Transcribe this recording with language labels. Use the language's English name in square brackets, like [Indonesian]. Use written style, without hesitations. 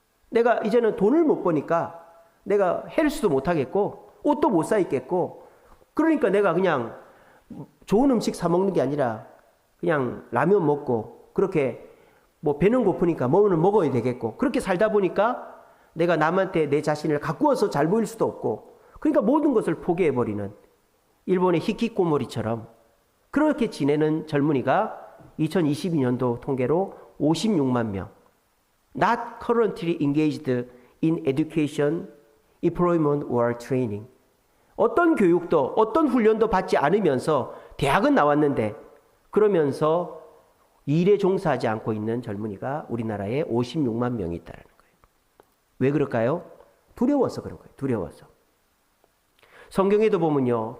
[Korean] 내가 이제는 돈을 못 버니까 내가 헬스도 못하겠고 옷도 못 사 입겠고 그러니까 내가 그냥 좋은 음식 사 먹는 게 아니라 그냥 라면 먹고 그렇게 뭐 배는 고프니까 뭐는 먹어야 되겠고 그렇게 살다 보니까 내가 남한테 내 자신을 가꾸어서 잘 보일 수도 없고 그러니까 모든 것을 포기해버리는 일본의 히키코모리처럼 그렇게 지내는 젊은이가 2022년도 통계로 56만 명. [English] Not currently engaged in education, employment or training. [Korean] 어떤 교육도 어떤 훈련도 받지 않으면서 대학은 나왔는데 그러면서 일에 종사하지 않고 있는 젊은이가 우리나라에 56만 명이 있다는 거예요. 왜 그럴까요? 두려워서 그런 거예요. 두려워서. 성경에도 보면요.